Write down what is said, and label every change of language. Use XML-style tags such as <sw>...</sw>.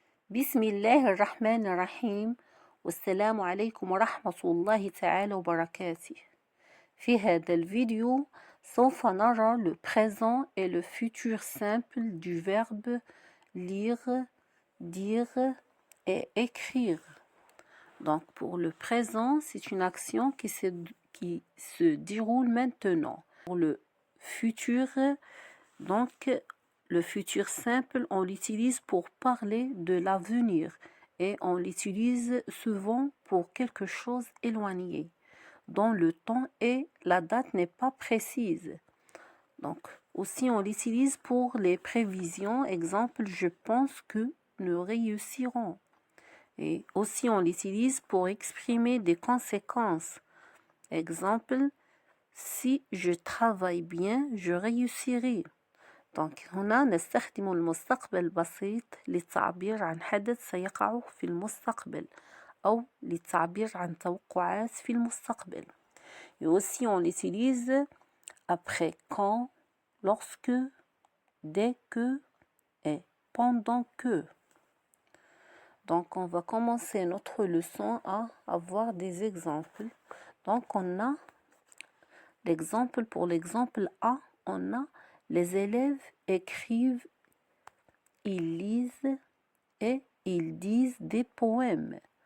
<ar>بسم الله الرحمن الرحيم والسلام عليكم ورحمة الله تعالى وبركاته. في هذا الفيديو سوف نرى</ar> <fr>le présent et le futur simple du verbe lire, dire et écrire. Donc pour le présent, c'est une action qui se déroule maintenant. Pour le futur, donc le futur simple, on l'utilise pour parler de l'avenir et on l'utilise souvent pour quelque chose éloigné, dont le temps et la date n'est pas précise. Donc aussi on l'utilise pour les prévisions, exemple je pense que nous réussirons. Et aussi on l'utilise pour exprimer des conséquences. Exemple, si je travaille bien, je réussirai.</fr> <ar>دونك هنا نستخدم المستقبل البسيط للتعبير عن حدث سيقع في المستقبل أو للتعبير عن توقعات في المستقبل.</ar> <fr>Et aussi on l'utilise après quand, lorsque, dès que et pendant que. Donc on va commencer notre leçon à avoir des exemples. Donc on a l'exemple, pour l'exemple A, on a les élèves écrivent, ils lisent et ils disent des poèmes.</fr>